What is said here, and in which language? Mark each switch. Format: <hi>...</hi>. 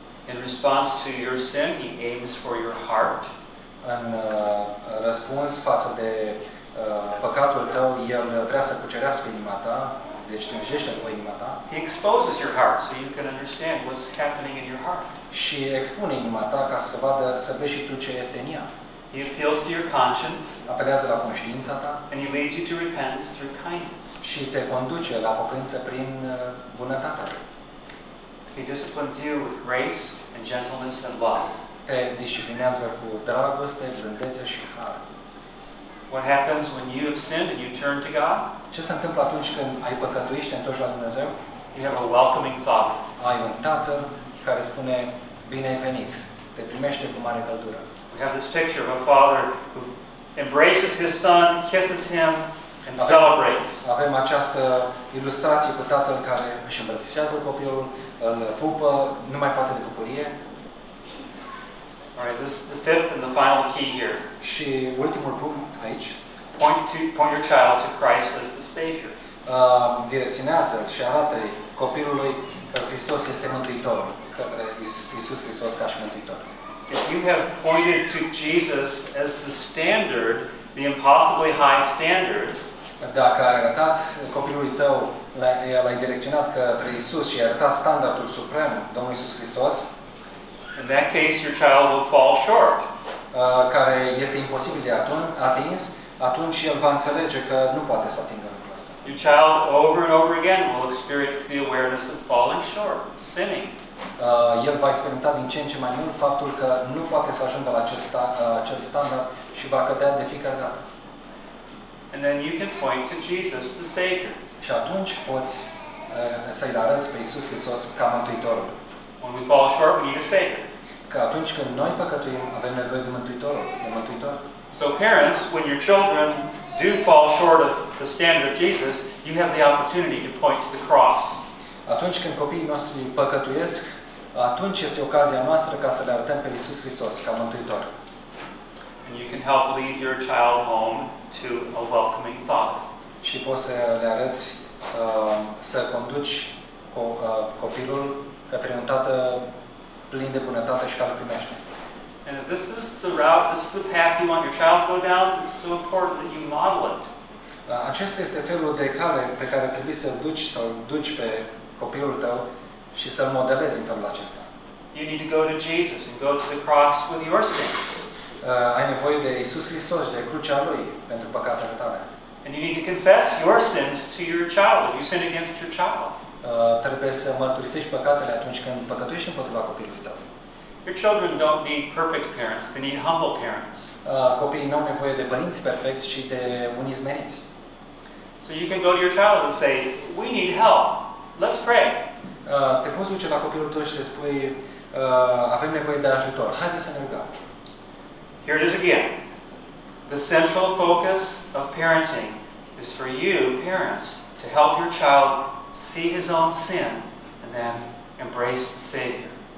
<en>In response to your sin, he aims for your heart.</en> <ro>În răspuns față de păcatul tău, el vrea să cucerească inima ta, deci tânjește cu inima ta.</ro> <en>He exposes your heart so you can understand what's happening in your heart.</en> <ro>Și expune inima ta ca să vadă, să vezi și tu ce este în ea.</ro> <en>He appeals to your conscience.</en> <ro>Apelează la conștiința ta.</ro> <en>And he leads you to repentance through kindness.</en> <ro>Și te conduce la pocăință prin bunătatea ta.</ro> <en>He disciplines you with grace and gentleness and love.</en> <ro>Te disciplinează cu dragoste, blândețe și har.</ro> <en>What happens when you have sinned and you turn to God?</en> <ro>Ce se întâmplă atunci când ai păcătuit și te întorci la Dumnezeu?</ro> <en>You have a welcoming Father.</en> <ro>Ai un tată care spune bine ai venit. Te primește cu mare căldură.</ro> <en>We have this picture of a father who embraces his son, kisses him, and celebrates.</en> <ro>Avem această ilustrație cu tatăl care își îmbrățișează copilul, îl pupă, nu mai poate de bucurie.</ro> <en>All right, this is the fifth and the final key here.</en> <ro>Și ultimul punct aici.</ro> <en>Point your child to Christ as the Savior.</en> <ro>Direcționează și arată-i copilului că Hristos este Mântuitorul, către Iisus Hristos ca și Mântuitorul.</ro> <en>If you have pointed to Jesus as the standard, the impossibly high standard,</en> <ro>dacă ai arătat copilului tău, l-ai direcționat către Iisus și ai arătat standardul suprem, Domnul Iisus Hristos,</ro> <en>in that case, your child will fall short.</en> <ro>Care este imposibil de atins, atunci el va înțelege că nu poate să atingă lucrul ăsta.</ro> <en>Your child, over and over again, will experience the awareness of falling short, sinning.</en> <ro>El va experimenta din ce în ce mai mult faptul că nu poate să ajungă la acel standard și va cădea de fiecare dată.</ro> <en>And then you can point to Jesus, the Savior.</en> <ro>Și atunci poți să-i arăți pe Iisus Hristos ca Mântuitorul.</ro> <en>When we fall short, we need a Savior.</en> <ro>Că atunci când noi păcătuim, avem nevoie de Mântuitor.</ro> <en>So parents, when your children do fall short of the standard of Jesus, you have the opportunity to point to the cross.</en> <ro>Atunci când copiii noștri păcătuiesc, atunci este ocazia noastră ca să le arătăm pe Iisus Hristos ca Mântuitor.</ro> <en>And you can help lead your child home to a welcoming father.</en> <ro>Și poți să le arăți să conduci copilul către un tată plin de bunătate și care primește.</ro> <en>And if this is the route, this is the path you want your child to go down, it's so important that you model it.</en> <ro>Acesta este felul de cale pe care trebuie să-l duci sau duci pe copilul tău și să-l modelezi în felul acesta.</ro> <en>You need to go to Jesus and go to the cross with your sins.</en> <ro>Ai nevoie de Iisus Hristos, de crucea Lui pentru păcatele tale.</ro> <en>And you need to confess your sins to your child if you sin against your child.</en> <ro>Trebuie să mărturisești păcatele atunci când păcătuiești împotriva copilului tău.</ro> <en>Your children don't need perfect parents, they need humble parents.</en> <ro>Copiii nu au nevoie de părinți perfecți, ci de unii smeriți.</ro> <en>So you can go to your child and say, we need help, let's pray.</en> <ro>Te poți duce la copilul tău și să spui, avem nevoie de ajutor, haide să ne rugăm.</ro> <en>Here it is again. The central focus of parenting is for you, parents, to help your child see his own sin and then embrace the Savior.</en>